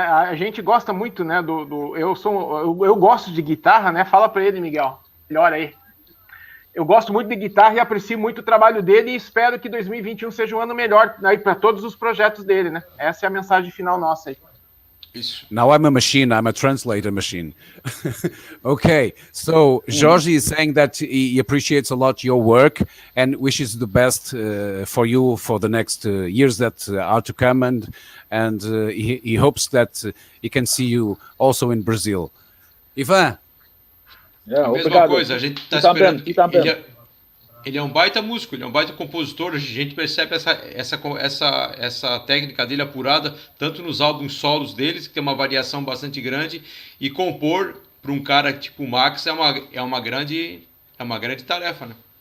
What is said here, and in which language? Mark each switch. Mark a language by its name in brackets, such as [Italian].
[Portuguese] A gente gosta muito, né? Eu gosto de guitarra, né? Fala para ele, Miguel. Melhor aí. Eu gosto muito de guitarra e aprecio muito o trabalho dele e espero que 2021 seja um ano melhor aí para todos os projetos dele, né? Essa é a mensagem final nossa aí. [English] Now I'm a machine. I'm a translator machine. Okay, so Jorge is saying that he appreciates a lot your work and wishes the best for you for the next years that are to come, and he hopes that he can see you also in Brazil. Ivan? Yeah, [Portuguese] a mesma coisa, a gente está esperando. Ele é um baita músico, ele é um baita compositor, a gente percebe essa técnica dele apurada, tanto nos álbuns solos deles, que tem uma variação bastante grande, e compor para um cara tipo o Max é uma grande tarefa, né?